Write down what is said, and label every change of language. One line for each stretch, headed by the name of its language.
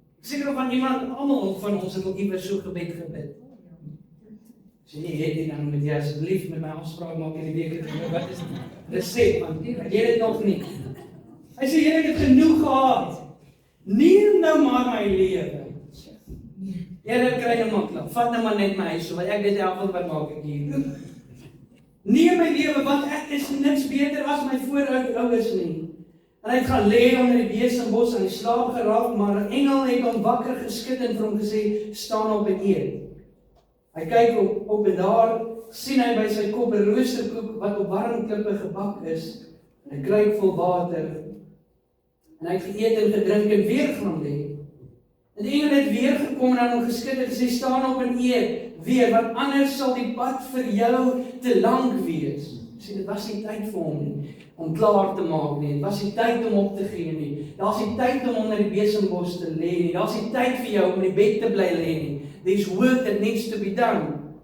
Afrikaans: Seker of van iemand, almal van ons het al iewers so gebed. As jy nie het nie, dan moet jy asseblief met my afspraak maak in die week. Wat is die resep? Want jy het dit nog nie. Hy sê, Here, ek het genoeg gehad. Neem nou maar my lewe. Here, kry nou maar klap. Vat nou maar net my huis, want ek weet elke wat maak ek hier. Neem my lewe, want ek is niks beter as my voorouers nie. En hy het gaan lê onder die besembos en hy slaap geraak, maar 'n engel het hom wakker geskud en vir hom gesê, staan op en eet. Hy kyk op en daar sien hy by sy kop 'n roosterkoek wat op warm klippe gebak is, en 'n kruik vol water. En hy het geëet en gedrink en weer gaan lê. En die engel het weer gekom en aan hom geskud en gesê, staan op en eet weer, want anders sal die pad vir jou te lank wees. Sien, dit was nie tyd vir hom nie, om klaar te maak nie. Dit was nie tyd om op te gee nie. Daar's nie tyd om onder die besembos te lê nie. Daar's nie tyd vir jou om in die bed te bly lê nie.
English: There's work that needs to be done.